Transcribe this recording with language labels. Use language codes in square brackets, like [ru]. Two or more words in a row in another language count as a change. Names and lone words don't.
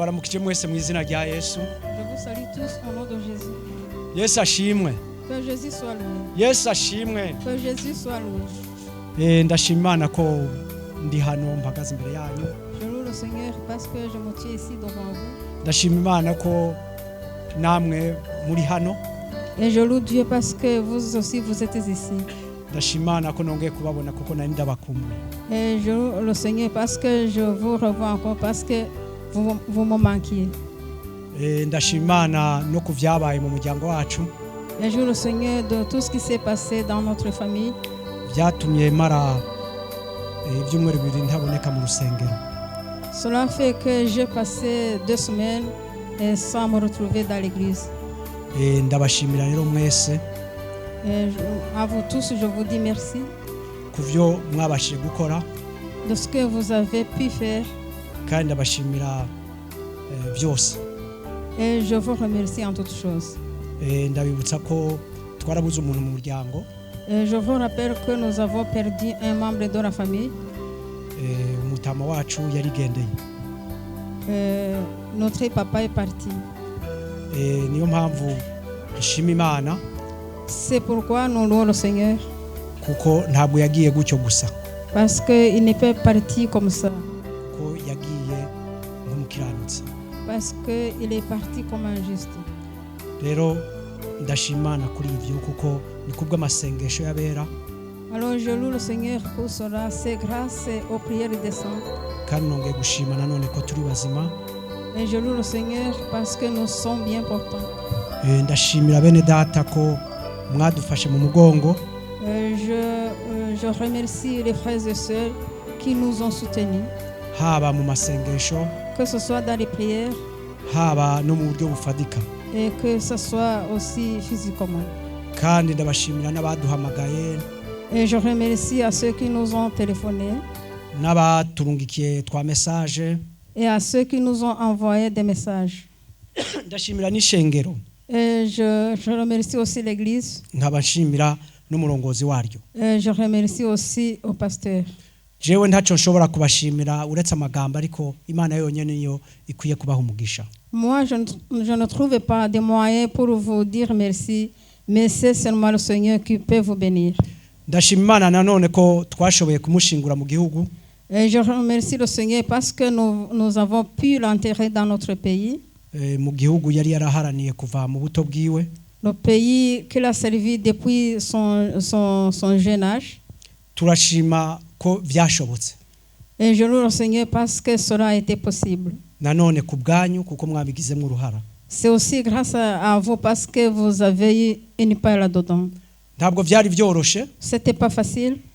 [rn] ndabaramukije mwese mu izina rya Yesu. [fr] Je vous salue tous au nom de Jésus. [rn] Yesu ashimwe. [fr] Que Jésus soit loué. [rn] Yesu ashimwe. [fr] Que Jésus soit loué. [rn] Ndashima Imana ko ndi hano mpagaze imbere yanyu. [fr] Je loue le Seigneur parce que je me tiens ici devant vous. [rn] Ndashima Imana ko namwe muri hano. [fr] Et je loue Dieu parce que vous aussi vous êtes ici. [rn] Ndashima Imana ko nongeye kubabona kuko nari ndabakumbuye. [fr] Et je loue le Seigneur parce que je vous revois encore parce que vous me manquiez. [rn] Ndashima Imana no kuvyabaye mu muryango wacu. [fr] Et je loue le Seigneur de tout ce qui s'est passé dans notre famille. [rn] Byatumye mara ibyumweru bibiri ntaboneka mu rusengero. [fr] Cela fait que j'ai passé 2 semaines sans me retrouver dans l'église. [rn] Ndabashimira rero mwese. [fr] À vous tous, je vous dis merci [rn] Kuvyo mwabashije gukora. [fr] de ce que vous avez pu faire. [rn] Kandi ndabashimira byose. [fr] Et je vous remercie en toutes choses. [rn] Ndabibutsa ko twarabuze umuntu mu muryango. [fr] Et je vous rappelle que nous avons perdu un membre de la famille. [rn] Umutama wacu yarigendeye. [fr] Notre papa est parti. [rn] Niyo mpamvu nshima Imana [fr] C'est pourquoi nous louons le Seigneur. [rn] kuko ntabwo yagiye gutyo gusa. [fr] Parce qu'il n'est pas parti comme ça. [rn] Ko yagiye nk'umukiranutsi. [fr] Parce qu'il est parti comme un juste. [rn] Rero ndashima Imana kuri ivyo kuko ni kubw'amasengesho y'abera. [fr] Alors je loue le Seigneur pour cela. C'est grâce aux prières des saints. [rn] Kandi nongeye gushima nanone ko turi bazima. [fr] Et je loue le Seigneur parce que nous sommes bien portants. [rn] Ndashimira bene data ko mwadufashe mu mugongo. [fr] Je remercie les frères et sœurs qui nous ont soutenus. [rn] Haba mu masengesho. [fr] Que ce soit dans les prières. [rn] Haba no mu buryo bufadika. [fr] Et que ce soit aussi physiquement. [rn] Kandi ndabashimira n'abaduhamagaye. [fr] Et je remercie à ceux qui nous ont téléphoné. [rn] N'abaturungikiye twa message. [fr] Et à ceux qui nous ont envoyé des messages. [rn] Ndashimira n'ishengero. [fr] Et je remercie aussi l'église. [rn] Nkabashimira n'umurongozi waryo. [fr] Et je remercie aussi au pasteur. [rn] Jewe ntaco nshobora kubashimira uretse amagambo ariko Imana yonyene niyo ikwiye kubaha umugisha. [fr] Moi, je ne trouve pas de moyens pour vous dire merci, mais c'est seulement le Seigneur qui peut vous bénir. [rn] Ndashima Imana nanone ko twashoboye kumushingura mu gihugu. [fr] Et je remercie le Seigneur parce que nous avons pu l'enterrer dans notre pays. [rn] Mu gihugu yari yaraharaniye kuva mu buto bwiwe. [fr] Le pays qu'il a servi depuis son jeune âge. [rn] Turashima ko vyashobotse. [fr] Et je loue le Seigneur parce que cela a été possible. [rn] Nanone ku bwanyu kuko mwabigizemo uruhara. [fr] C'est aussi grâce à vous parce que vous avez eu une part là-dedans. [rn] Ntabwo vyari vyoroshe. [fr] C'était pas facile.